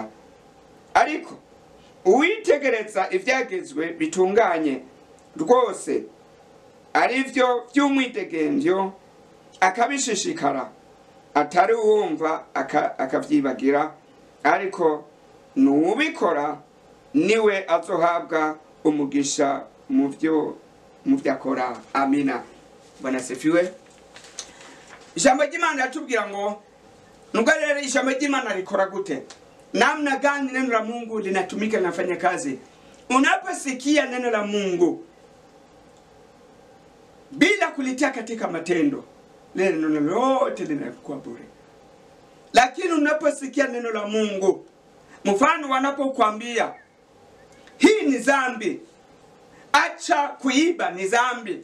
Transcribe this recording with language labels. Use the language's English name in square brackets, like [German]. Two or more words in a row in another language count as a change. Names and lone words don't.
[Rundi] Ariko uwitegereza ivyagezwe bitunganye rwose arivyo vy'umwidegemvyo akabishishikara, atari uwumva akavyibagira, ariko nuwubikora niwe azohabwa umugisha mu vyo akora. Amina. [Swahili] Bwana sifiwe. [Rundi] Ijambo ry'Imana yatubwira ngo nubwo rero ijambo ry'Imana rikora gute, [Swahili] namna gani neno la Mungu linatumika linafanya kazi. Unaposikia neno la Mungu bila kulitia katika matendo, neno lote linakuwa bure. Lakini unaposikia neno la Mungu, mfano wanapokuambia hii ni dhambi, acha kuiba, ni dhambi.